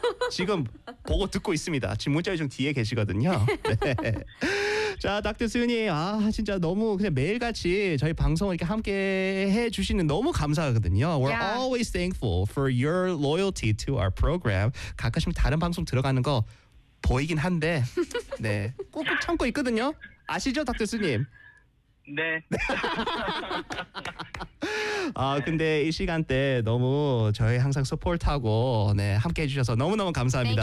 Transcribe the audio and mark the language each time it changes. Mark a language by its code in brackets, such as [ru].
[ko] 지금 보고 듣고 있습니다. 지금 문자 요정 뒤에 계시거든요. 네. 자, 닥터스님, 진짜 너무 그냥 매일같이 저희 방송을 이렇게 함께 해주시는 너무 감사하거든요. [en] We're yeah. always thankful for your loyalty to our program. [ko] 가끔씩 다른 방송 들어가는 거 보이긴 한데, 네. 꾹꾹 참고 있거든요. 아시죠, 닥터스님? 네. 근데 이 시간대 너무 저희 항상 서포트하고, 네, 함께 해주셔서 너무너무 감사합니다.